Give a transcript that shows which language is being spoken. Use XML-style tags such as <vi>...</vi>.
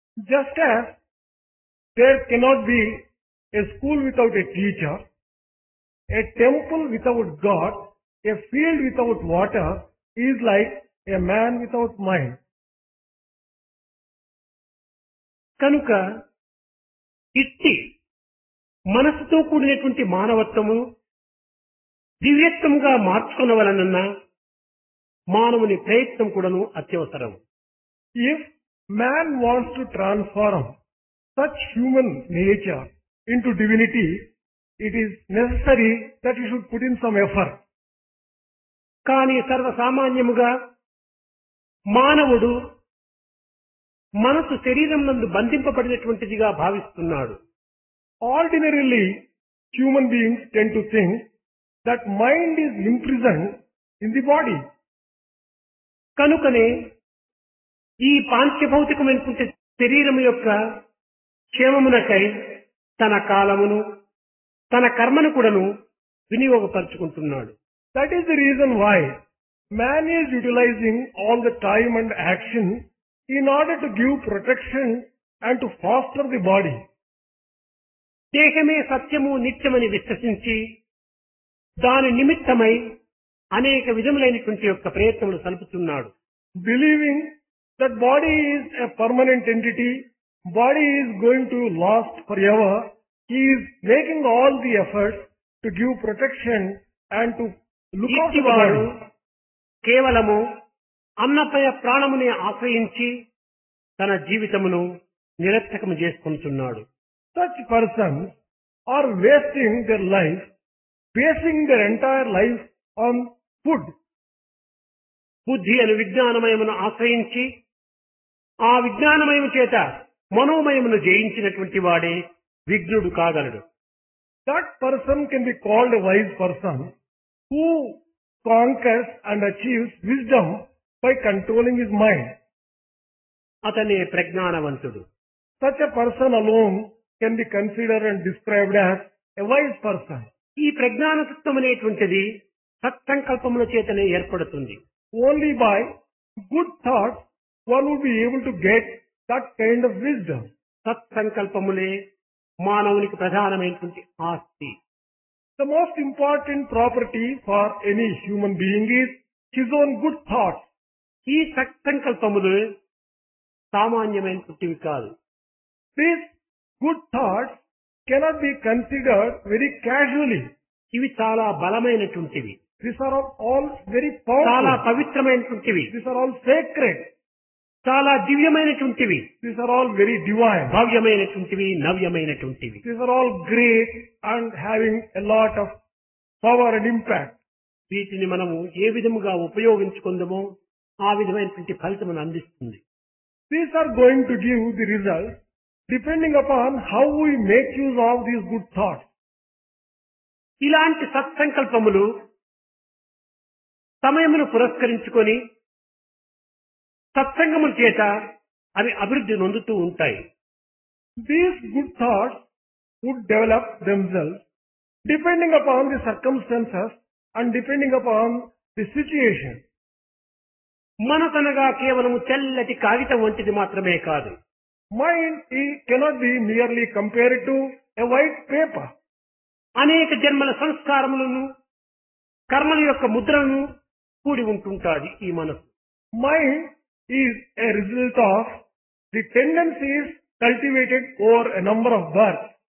<en>Just as there cannot be a school without a teacher, a temple without God, a field without water is like a man without mind.</en> <te>కనుక ఇట్టి మనసుతో కూడినటువంటి మానవత్వము దివ్యత్వముగా మార్చుకొనవలనన్న మానవుని ప్రయత్నం కూడాను అత్యవసరం.</te> <en>If man wants to transform such human nature into divinity, it is necessary that he should put in some effort.</en> <te>కానీ సర్వసామాన్యముగా మానవుడు మనసు శరీరం నందు బంధింపబడినటువంటిదిగా భావిస్తున్నాడు.</te> <en>Ordinarily, human beings tend to think that mind is imprisoned in the body.</en> <te>కనుకనే ఈ పాంచభౌతికమైనటువంటి శరీరం యొక్క క్షేమమునకై తన కాలమును, తన కర్మను కూడాను వినియోగపరుచుకుంటున్నాడు.</te> <en>That is the reason why man is utilizing all the time and action in order to give protection and to foster the body.</en> <te>దేహమే సత్యము నిత్యమని విశ్వసించి దాని నిమిత్తమై అనేక విధములైనటువంటి యొక్క ప్రయత్నములు సలుపుతున్నాడు.</te> <en>Believing that body is a permanent entity, body is going to last forever, he is making all the efforts to give protection and to look after the</en> <te>ఇట్టివాడు</te> <en>body.</en> <te>కేవలము అన్నపయ ప్రాణముని ఆశ్రయించి తన జీవితమును నిరర్థకము చేసుకుంటున్నాడు.</te> <en>Such persons are wasting their life, basing their entire life on food.</en> <te>బుద్ధి అను విజ్ఞానమయమును ఆశ్రయించి ఆ విజ్ఞానమయము చేత మనోమయమును జయించినటువంటి వాడే విఘ్నుడు కాగలడు.</te> <en>That person can be called a wise person who conquers and achieves wisdom by controlling his mind.</en> <te>అతనే ప్రజ్ఞానవంతుడు.</te> <en>Such a person alone can be considered and described as a wise person.</en> <te>ఈ ప్రజ్ఞానతత్వం అనేటువంటిది సత్సంకల్పముల చేతనే ఏర్పడుతుంది.</te> <en>Only by good thoughts one would be able to get that kind of wisdom.</en> <te>సత్సంకల్పములే మానవునికి ప్రధానమైనటువంటి ఆస్తి.</te> <en>The most important property for any human being is his own good thoughts.</en> <te>ఈ సత్సంకల్పములు సామాన్యమైనటువంటివి కాదు.</te> <en>These good thoughts cannot be considered very casually.</en> <te>ఇవి చాలా బలమైనటువంటివి,</te> <en>These are all very</en> <te>చాలా</te> <en>powerful.</en> <te>పవిత్రమైనటువంటివి,</te> <en>These are all sacred.</en> <te>చాలా దివ్యమైనటువంటివి,</te> <en>These are all very divine.</en> <te>భవ్యమైనటువంటివి, నవ్యమైనటువంటివి.</te> <en>These are all great and having a lot of power and impact.</en> <te>వీటిని మనము ఏ విధముగా ఉపయోగించుకుందామో ఆ విధమైనటువంటి ఫలితమును అందిస్తుంది.</te> <en>These are going to give the result depending upon how we make use of these good thoughts.</en> <te>ఇలాంటి సత్సంకల్పములు సమయమును పురస్కరించుకొని సత్సంగముల చేత అవి అభివృద్ధి నొందుతూ ఉంటాయి.</te> <en>These good thoughts would develop themselves depending upon the circumstances and depending upon the situation.</en> <te>మనసనగా కేవలము తెల్లటి కాగితం వంటిది మాత్రమే కాదు.</te> <en>Mind cannot be merely compared to a white paper.</en> <te>అనేక జన్మల సంస్కారములను కర్మల యొక్క ముద్రలను కూడి ఉంటుంటాది ఈ మనసు.</te> <en>Mind is a result of the tendencies cultivated over a number of births.</en>